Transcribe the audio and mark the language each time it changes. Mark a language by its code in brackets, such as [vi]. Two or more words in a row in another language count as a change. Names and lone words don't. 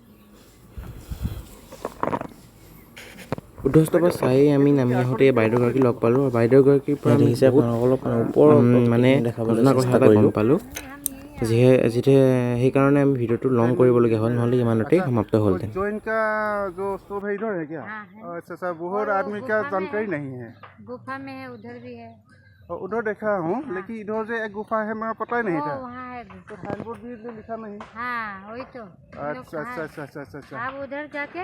[as] বুদ্ধ ষ্টুপা চাই আমি নামি আহোঁতে বাইদেউগৰাকী লগ পালোঁ। আৰু বাইদেউগৰাকীৰ পৰা দেখিছে অলপ ওপৰৰ মানে নজনা কথা এটা গম পালোঁ। সেইকাৰণে আমি ভিডিঅ'টো লং কৰিবলগীয়া হ'ল, নহ'লে ইমানতেই সমাপ্ত হ'লহেঁতেন। [hi] जैन का जो स्टोव है इधर है क्या? अच्छा, बहुत आदमी का जानकारी नहीं है। गुफा में है, उधर भी है। और उधर देखा हूँ, लेकिन इधर जो एक गुफा है मेरा पता ही नहीं था। वहाँ है तो साइनबोर्ड भी इधर लिखा नहीं। हाँ वही तो। अच्छा। आप उधर जाके